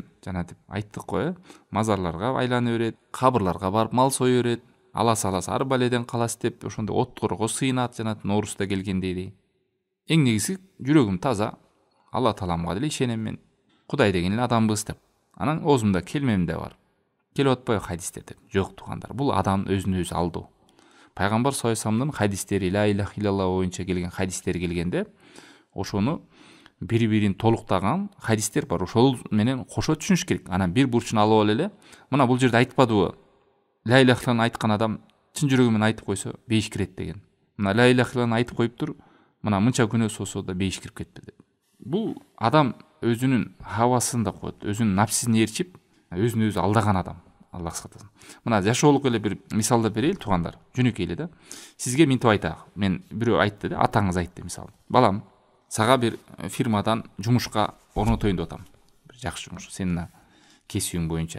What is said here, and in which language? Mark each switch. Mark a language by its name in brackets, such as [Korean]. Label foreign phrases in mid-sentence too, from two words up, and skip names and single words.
[Kyrgyz] Жана деп айттык го, мазарларга айлана берет, кабырларга барып мал сое берет, аласа ар баледен калас деп ошондой отторго сыйынат, жана Ноорузда келгендей. Эң негизи жүрөгүм таза, Алла Тааламга деле ишенем мен. Кудай деген эле адамбыз деп. Анан оозумда келмем да бар. Келип атпайбы хадистер деп. Жок туугандар, бул адам өзүн өзү алдоо. Пайгамбар [Arabic] صلى الله عليه [Kyrgyz] вассаламдын хадистери, [Arabic] لا إله إلا الله [Kyrgyz] боюнча келген хадистер келгенде, ошону бири-бирин толуктаган хадистер бар. Ошол менен кошо түшүнүш керек. Анан бир бурчун алып алып эле, мына бул жерде айтпадыбы? [Arabic] لا إله [Kyrgyz] иллаллахны айткан адам чын жүрөгү менен айтып койсо, бейиш кирет деген. Мына [Arabic] لا إله [Kyrgyz] иллаллахны айтып коюптур, мына мынча күнөөсү болсо да бейиш кирип кетти деп. Бул адам өзүнүн хавасын да коет, өзүнүн напсисине ээрчип, өзүн өзү алдаган адам. Аллах сактасын. Мына жашоолук эле бир мисалды берейли туугандар. Жөнөкөй эле да. Сизге минтип айтайық. Мен бирөө айтты да, атаңыз айтты мисалы. Балам, сага бир фирмадан жумушка орнотоюн деп атам, бир жакшы жумуш сенин кесибиң боюнча.